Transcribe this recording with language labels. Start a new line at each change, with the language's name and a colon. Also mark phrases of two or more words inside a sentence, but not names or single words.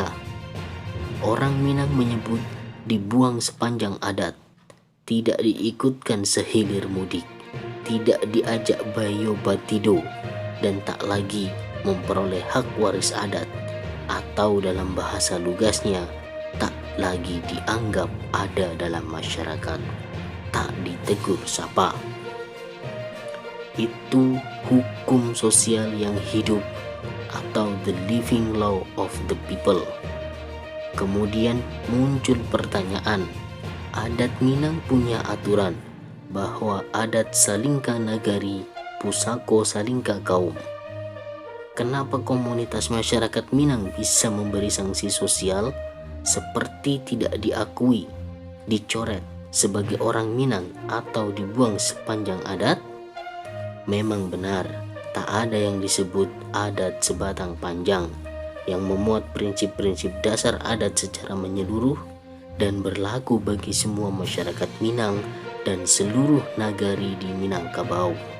Indonesian: Orang Minang menyebut dibuang sepanjang adat, tidak diikutkan sehilir mudik, tidak diajak
Minangkabau: bayo batido,
Indonesian: dan tak lagi memperoleh hak waris adat, atau dalam bahasa lugasnya, tak lagi dianggap ada dalam masyarakat, tak ditegur sapa. Itu hukum sosial yang hidup atau
English: the living law of the people.
Indonesian: Kemudian muncul pertanyaan, adat Minang punya aturan bahwa
Minangkabau: adat salingka nagari, pusako salingka kaum.
Indonesian: Kenapa komunitas masyarakat Minang bisa memberi sanksi sosial seperti tidak diakui, dicoret sebagai orang Minang atau dibuang sepanjang adat? Memang benar, tak ada yang disebut adat sebatang panjang yang memuat prinsip-prinsip dasar adat secara menyeluruh dan berlaku bagi semua masyarakat Minang dan seluruh nagari di Minangkabau.